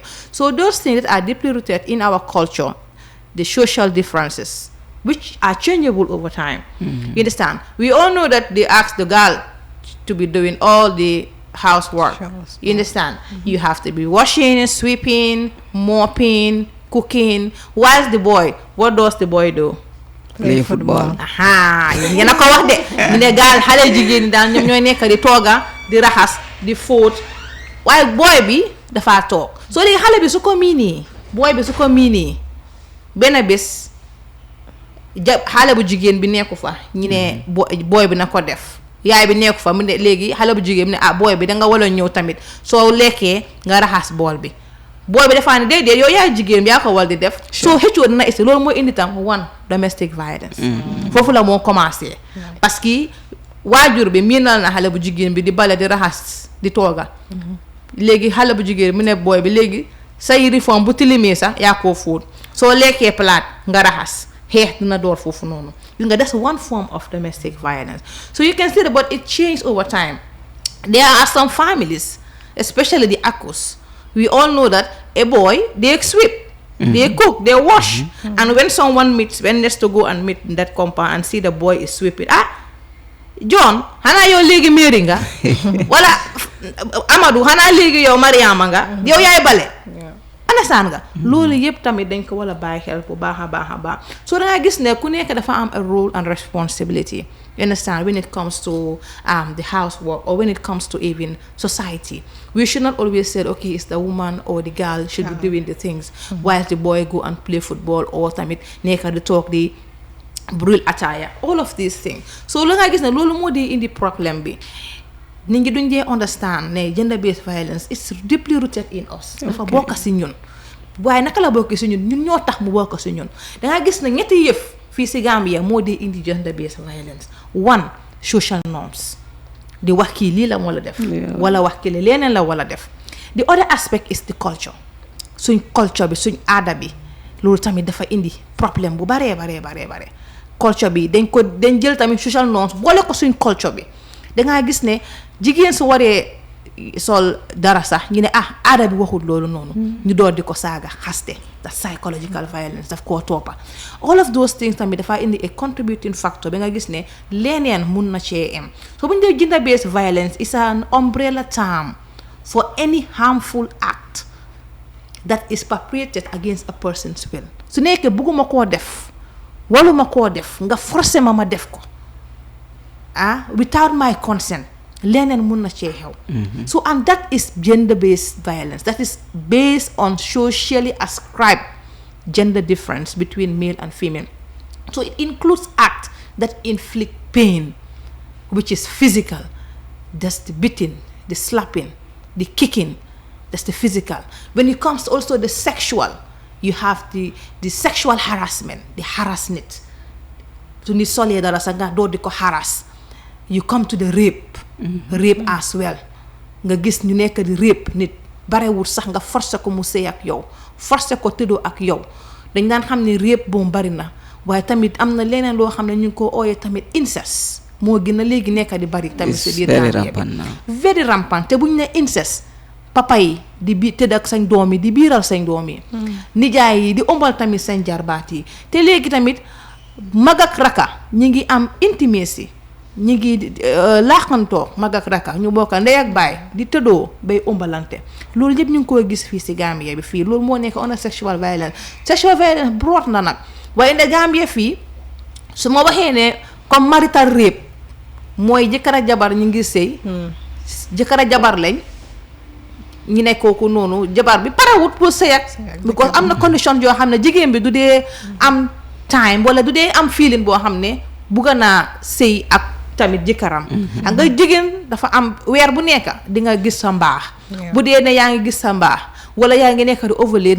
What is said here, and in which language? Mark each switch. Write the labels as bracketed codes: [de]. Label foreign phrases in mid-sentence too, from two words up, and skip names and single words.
[en] So those things that are deeply rooted in our culture, the social differences, which are changeable over time. You understand? We all know that they ask the girl to be doing all the housework. You understand? You have to be washing, sweeping, mopping, cooking. Whilst the boy, what does the boy do? Play football. [wo] Aha, yena ko wax de ne gal xalé jigéen dal ñom ñoy nekk di toga di raxas di foot waaye boy bi dafa tok so léegi xalé bi su ko mini boy bi su ko mini benn bés xalé bu jigéen bi nekku fa ñi ne boy bi na ko def yaay bi nekku fa mu ne léegi xalé bu jigéen bi ne boy bi da nga wala ñëw tamit soo lekkee nga raxas bool bi boy bi defaane déedéet yow yaay jigéen bi yaa ko wal di def soo xëccoo dina esti loolu mooy indi tam [en] one domestic violence [wo] foofu la moo commencé [fr] parce que [wo] waajur bi miinal na xale bu jigéen bi di bale di raxas di tooga léegi xale bu jigéen mu ne boy bi léegi sa uniforme bu tilimee sax yaa koo fóot soo lekkee palaat nga raxas xeex dina door foofu noonu nga [en] that's one form of domestic violence. So you can see that, but it changed over time. There are some families, especially the Akos, we all know that a boy, they sweep, they cook, they wash. And when someone meets, when there's to go and meet in that compound and see the boy is sweeping, John, [wo] hana yo legi miringa? Wala Amadou, hana legi yo Mariama nga? Yo yaay bale. Understand nga? Loolu yëpp tamit dañ ko wala bàyyi xel bu baax a baax. So da nga gis ne ku nekk dafa am [en] a role and responsibility. You understand? When it comes to the housework or when it comes to even society, we should not always say, okay, it's the woman or the girl should be doing the things while the boy go and play football or [wo] tamit nekk di [en] talk di brûle attire. All of these things. [wo] So la nga gis ne loolu moo di indi problème bi. Nit ñi duñ dee [en] understand ne gender based violence is deeply rooted in us. [wo] Dafa bokk si ñun. Waaye naka la bokk si ñun ñoo tax mu bokk si ñun. Da nga gis ne ñetti yëf fii si Gambia moo dee indi [en] gender based violence. One, social norms. [wo] Di wax kii lii la moo la def. Wala wax kii leneen la wala def. [en] The other aspect is the culture. [wo] Suñ culture bi suñ aada bi loolu tamit dafa indi problème bu bare. Culture bi dañ jël tamit [en] social norms [wo] boole ko suñ culture bi. Da nga gis ne jigéen su waree sol dara sax ñu ne aada bi waxul loolu noonu ñu door di ko saaga xaste [en] the psychological violence [wo] daf koo toppa [en] all of those things [wo] tamit dafa indi [en] a contributing factor [wo] ba nga gis ne leneen mun na cee am so bu ñu dee [en] gender based violence is an umbrella term for any harmful act that is perpetrated against a person's will [wo] su nekkee bëgguma koo def waluma koo def nga forcé ma def ko [en] without my consent [wo] leneen mun na cee xew [en] so and that is gender based violence that is based on socially ascribed gender difference between male and female so it includes acts that inflict pain which is physical, that's the beating, the slapping, the kicking, that's the physical. When it comes also the sexual, you have the sexual harassment, the harassment. [wo] To ni sole dara sanga do di ko harass. [en] You come to the rape, rape as well. [wo] Nga gis ñu nekk di rape nit barewul sax nga forcer ko mu sey ak yow, forcer ko tëddoo ak yow. Dañ daan xam ne rape boom bari na waaye tamit am na leneen loo xam ne ñu ngi ko ooyee tamit incest moo gën a léegi nekk di bari tamit si biir [en] very rampant [wo] te buñ ne incest papa yi di tëdd ak sañ doom yi di biiral sañ doom yi nijaay yi di ombal tamit sañ jarbaat yi te léegi tamit mag ak raka ñi ngi am intimacy ñi ngi laaxantoo mag ak raka ñu bokk ndey ak baay di tëddoo bay ombalante loolu yëpp ñu ngi koy gis fii si Gambia bi fii loolu moo nekk [en] on a sexual violence [wo] broad na nag waaye ne Gambia fii su ma waxee ne comme [en] marital rape [wo] mooy jëkkër ak jabar ñu ngi sëy jëkkër ak jabar lañ ñu ne kooku noonu jabar bi parewut pour sëy ak because am na condition yoo xam ne jigéen bi du dee am time wala du dee am feeling boo xam ne bugga naa sëy ak tamit jëkkëram xam nga jigéen dafa am weer bu nekk di nga gis sa mbaax bu dee ne yaa ngi gis sa mbaax wala yaa ngi nekk di ovulate